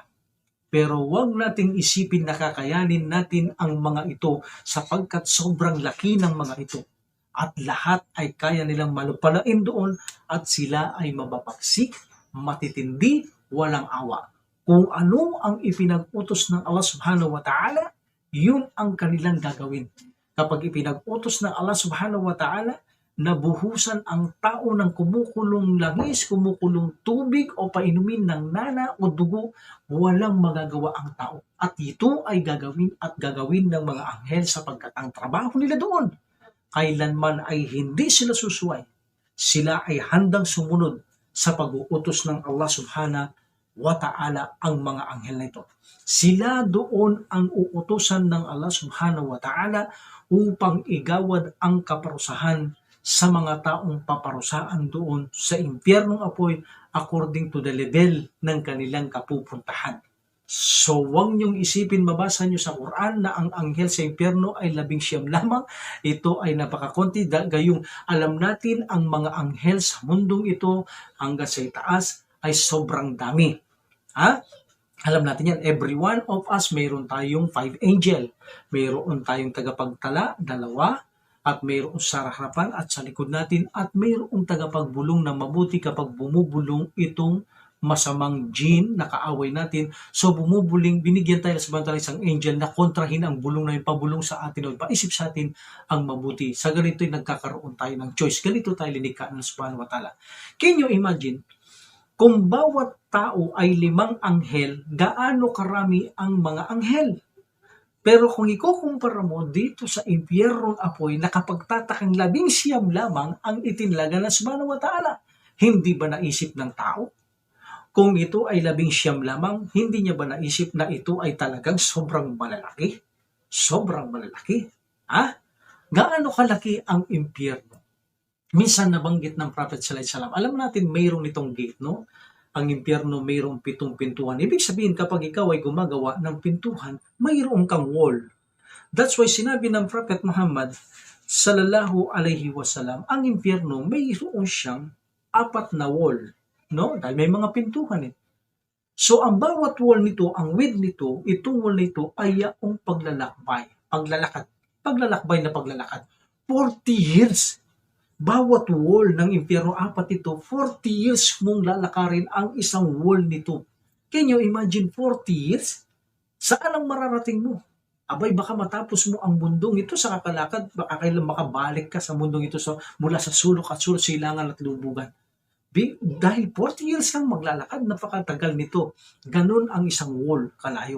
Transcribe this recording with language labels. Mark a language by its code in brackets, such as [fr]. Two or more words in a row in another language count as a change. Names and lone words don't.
[tl] Pero wag nating isipin na kakayanin natin ang mga ito sapagkat sobrang laki ng mga ito. At lahat ay kaya nilang malupalain doon at sila ay mababagsik, matitindi, walang awa. Kung ano ang ipinag-utos ng [ar] الله سبحانه وتعالى, [tl] yun ang kanilang gagawin. Kapag ipinag-utos ng [ar] الله سبحانه وتعالى [tl] nabuhusan ang tao ng kumukulong langis, kumukulong tubig o painumin ng nana o dugo, walang magagawa ang tao. At ito ay gagawin ng mga anghel sapagkat ang trabaho nila doon, kailanman ay hindi sila susuway. Sila ay handang sumunod sa pag-uutos ng [ar] الله سبحانه وتعالى [tl] ang mga anghel na ito. Sila doon ang uutusan ng [ar] الله سبحانه وتعالى [tl] upang igawad ang kaparusahan sa mga taong paparusaan doon sa impyernong apoy [en] according to the level [tl] ng kanilang kapupuntahan. So, huwag niyong isipin, mabasa niyo sa Quran na ang anghel sa impyerno ay 19 lamang. Ito ay napakakonti. Gayong alam natin ang mga anghel sa mundong ito hanggang sa itaas ay sobrang dami. Alam natin yan. [en] Every one of us, [tl] mayroon tayong 5 angel. Mayroon tayong tagapagtala, 2. At mayroon sa harapan at sa likod natin. At mayroong tagapagbulong na mabuti kapag bumubulong itong masamang jinn na kaaway natin. So bumubuling, binigyan tayo sa bantala isang angel na kontrahin ang bulong na yung pabulong sa atin o paisip sa atin ang mabuti. Sa ganito ay nagkakaroon tayo ng choice. Ganito tayo linikha ng [ar] سبحانه وتعالى. [en] Can you imagine, [tl] kung bawat tao ay 5 anghel, gaano karami ang mga anghel? Pero kung ikukumpara mo dito sa impyernong apoy na kapagtatakang 19 lamang ang itinalaga ng [ar] سبحانه وتعالى, [tl] hindi ba naisip ng tao? Kung ito ay 19 lamang, hindi niya ba naisip na ito ay talagang sobrang malalaki? Sobrang malalaki. Gaano kalaki ang impyerno? Minsan nabanggit ng Prophet [ar] صلى الله عليه وسلم. [tl] Alam natin mayroong nitong gate, no? Ang impyerno mayroong 7 pintuan. Ibig sabihin kapag ikaw ay gumagawa ng pintuhan, mayroong kang wall. [en] That's why [tl] sinabi ng Prophet Muhammad [ar] صلى الله عليه وسلم, [tl] ang impyerno mayroon siyang 4 na wall. No? Dahil may mga pintuhan . So, ang bawat wall nito, ang width nito, itong wall nito ay yung paglalakbay na paglalakad. [en] 40 years. [tl] Bawat wall ng impyerno, 4 ito, [en] 40 years [tl] mong lalakarin ang isang wall nito. [en] Can you imagine 40 years? [tl] Saan ang mararating mo? Abay, baka matapos mo ang mundong ito sa kakalakad, baka kailan makabalik ka sa mundong ito mula sa sulok at sulok, silangan at lubugan. Dahil [en] 40 years [tl] kang maglalakad, napakatagal nito. Ganun ang isang wall, kalayo.